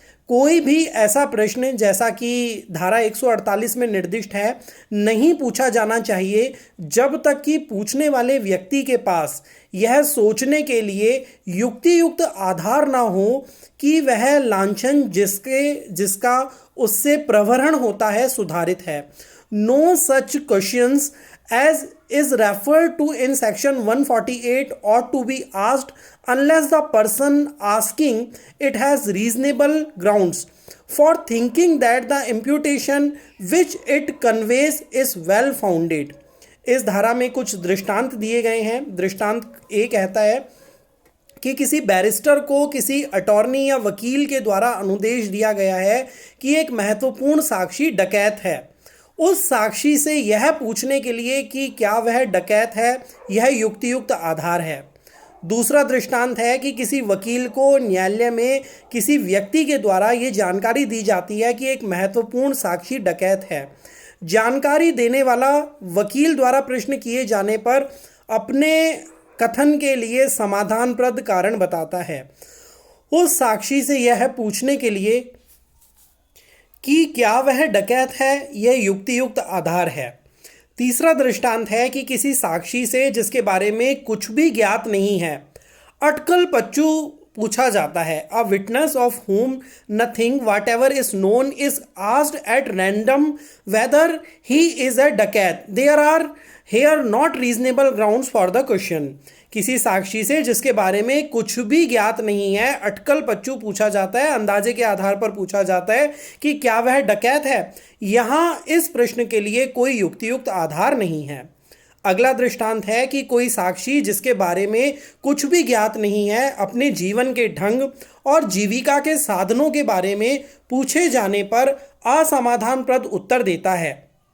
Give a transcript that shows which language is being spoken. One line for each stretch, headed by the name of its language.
Hindi: कोई भी ऐसा प्रश्न जैसा कि धारा 148 में निर्दिष्ट है नहीं पूछा जाना चाहिए जब तक कि पूछने वाले व्यक्ति के पास यह सोचने के लिए युक्तियुक्त आधार ना हो कि वह लांछन जिसका उससे प्रवरण होता है सुधारित है।
English: No such questions as is referred to in section 148 ought to be asked unless the person asking it has reasonable grounds for thinking that the imputation which it conveys is well founded।
Hindi: इस धारा में कुछ दृष्टांत दिए गए हैं। दृष्टांत ए कहता है कि किसी बैरिस्टर को किसी अटॉर्नी या वकील के द्वारा अनुदेश दिया गया है कि एक महत्वपूर्ण साक्षी डकैत है। उस साक्षी से यह पूछने के लिए कि क्या वह डकैत है, यह युक्तियुक्त आधार है। दूसरा दृष्टांत है कि किसी वकील को न्यायालय में किसी व्यक्ति के द्वारा ये जानकारी दी जाती है कि एक महत्वपूर्ण साक्षी डकैत है। जानकारी देने वाला वकील द्वारा प्रश्न किए जाने पर अपने कथन के लिए समाधानप्रद कारण बताता है। उस साक्षी से यह पूछने के लिए कि क्या वह डकैत है, यह युक्तियुक्त आधार है। तीसरा दृष्टांत है कि किसी साक्षी से जिसके बारे में कुछ भी ज्ञात नहीं है अटकल पच्चू पूछा जाता है।
English: A witness of whom nothing whatever is known is asked at random whether he is a dacoit। There are here not reasonable grounds for the question।
Hindi: किसी साक्षी से जिसके बारे में कुछ भी ज्ञात नहीं है अटकल पच्चू पूछा जाता है, अंदाजे के आधार पर पूछा जाता है कि क्या वह डकैत है। यहाँ इस प्रश्न के लिए कोई युक्तियुक्त आधार नहीं है। अगला दृष्टांत है कि कोई साक्षी जिसके बारे में कुछ भी ज्ञात नहीं है अपने जीवन के ढंग और जीविका के साधनों के बारे में पूछे जाने पर असमाधानप्रद उत्तर देता है।